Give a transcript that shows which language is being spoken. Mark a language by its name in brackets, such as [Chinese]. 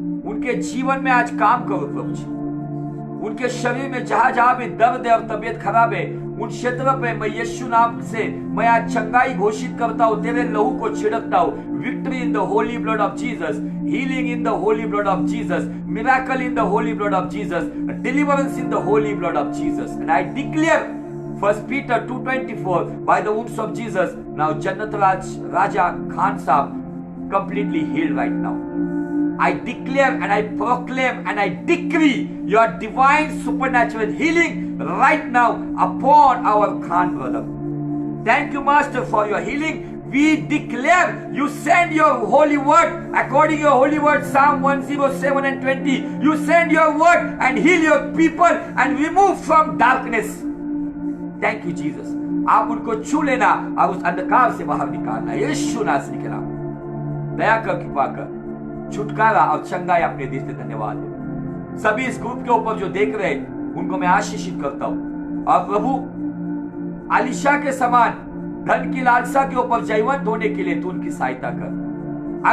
[Hindi] उनके जीवन में आज काम करो प्रभु जी। उनके शरीर में जहां जहां भी दर्द है और तबीयत खराब है, उन क्षेत्र पे मैं यीशु नाम से मैं आज चंगाई घोषित करता हूं, तेरे लहू को छिड़कता हूं। [English] Victory in the holy blood of Jesus, healing in the holy blood of Jesus, miracle in the holy blood of Jesus, deliverance in the holy blood of Jesus. And I declare 1 Peter 2:24 by the wounds of Jesus, now Jannat Raja Khan Sahab completely healed right now. I declare and I proclaim and I decree your divine supernatural healing right now upon our Khan brother. Thank you, Master, for your healing. We declare you send your holy word according to your holy word, Psalm 107 and 20. You send your word and heal your people and remove from darkness. Thank you, Jesus. [Hindi] आप उनको छू लेना और उस अंधकार से बाहर निकालना, यीशु नासरी के नाम। दया कर, कृपा कर, छुटकारा और चंगाई अपने दिल से धन्यवाद है। सभी इस ग्रुप के ऊपर जो देख रहे उनको मैं आशीषित करता हूं। और प्रभु अलीशा के समान धन की लालसा के ऊपर जयवंत होने के लिए तू उनकी सहायता कर।